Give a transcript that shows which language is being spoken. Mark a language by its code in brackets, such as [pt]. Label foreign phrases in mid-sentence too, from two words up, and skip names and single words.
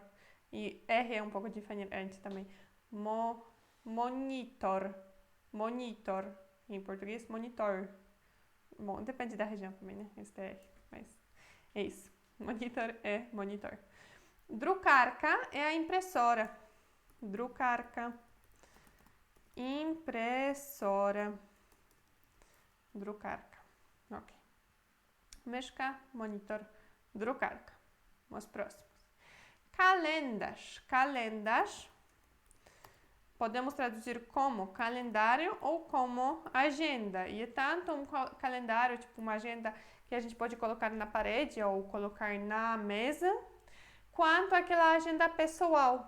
[pt] E R é um pouco diferente também. Monitor. Monitor. Em português, monitor. Bom, depende da região também, né? Esse é R, mas é isso. Monitor é monitor. Drukarka é a impressora. Drukarka. Impressora. Drukarka. Ok. [pl] Myszka, monitor, drukarka. [pt] Os próximos. Kalendarz. Kalendarz podemos traduzir como calendário ou como agenda. E é tanto um calendário, tipo uma agenda que a gente pode colocar na parede ou colocar na mesa, quanto aquela agenda pessoal.